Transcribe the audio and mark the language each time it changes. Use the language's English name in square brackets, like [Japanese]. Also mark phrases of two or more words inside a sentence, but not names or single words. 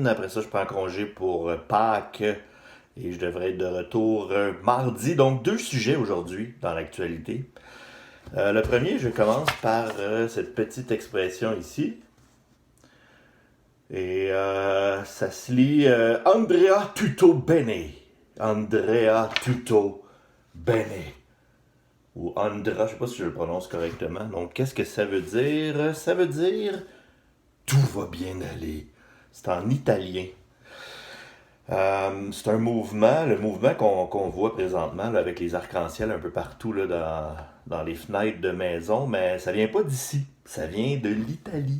[French] Après ça, je prends congé pour Pâques et je devrais être de retour mardi. Donc, deux sujets aujourd'hui dans l'actualité. Le premier, je commence par cette petite expression ici. Et ça se lit [Italian] Andrea tutto bene. Andrea tutto bene. [French] Ou Andra, je sais pas si je le prononce correctement. Donc, qu'est-ce que ça veut dire? Ça veut dire tout va bien aller. C'est en italien. C'est un mouvement, le mouvement qu'on voit présentement là, avec les arcs-en-ciel un peu partout là, dans les fenêtres de maison, mais ça vient pas d'ici, ça vient de l'Italie.